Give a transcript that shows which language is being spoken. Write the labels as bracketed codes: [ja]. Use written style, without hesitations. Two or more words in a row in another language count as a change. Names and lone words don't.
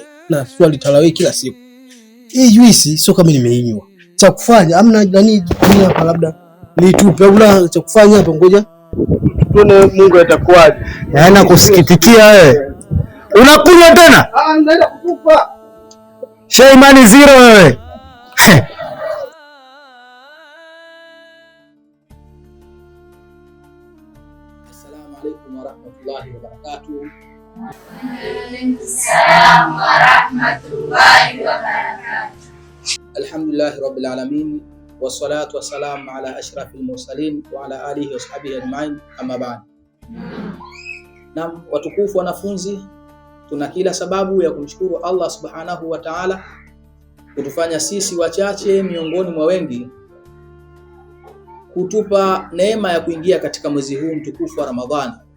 [sw] Na swali tarawih kila siku. Hii juisi sio kama nimeinywa. Cha kufanya amna nani hapa, labda nitupe au la, cha kufanya hapa ngoja tuone Mungu atakuwaje. Yaani kusikitikia wewe. Unakunywa tena? Naenda kukupa. Shehe imani zero wewe. [ar] السلام عليكم ورحمة الله وبركاته. السلام ورحمة الله وبركاته. الحمد لله رب العالمين والصلاة والسلام على أشرف المرسلين وعلى آله وصحبه أجمعين أما بعد. [sw] Naam, watukufu wanafunzi, tuna kila sababu ya kumshukuru Allah [ar] سبحانه وتعالى [sw] kutufanya sisi wachache miongoni mwa wengi kutupa neema ya kuingia katika mwezi huu mtukufu wa Ramadhani.